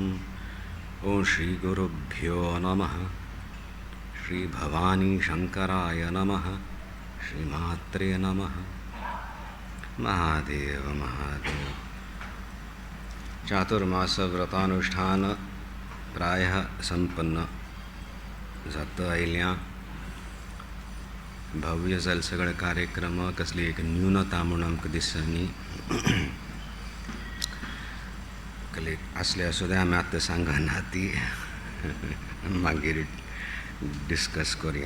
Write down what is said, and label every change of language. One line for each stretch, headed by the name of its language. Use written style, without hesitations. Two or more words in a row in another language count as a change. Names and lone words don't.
Sanskrit: ॐ श्रीगुरुभ्यो नमः। श्री भवानी शंकराय नमः। श्रीमात्रे नमः। महादेव महादेव।
Konkani: चातुर्मास व्रतानुष्ठान प्रायः संपन्न जातं आयिल्ल्यां भव्य जाले सगळे कार्यक्रम कसली एक न्यूनता म्हणून आमकां दिसनी असले सुद्दां आमी आतां सांगना ती मागीर डिस्कस करूया।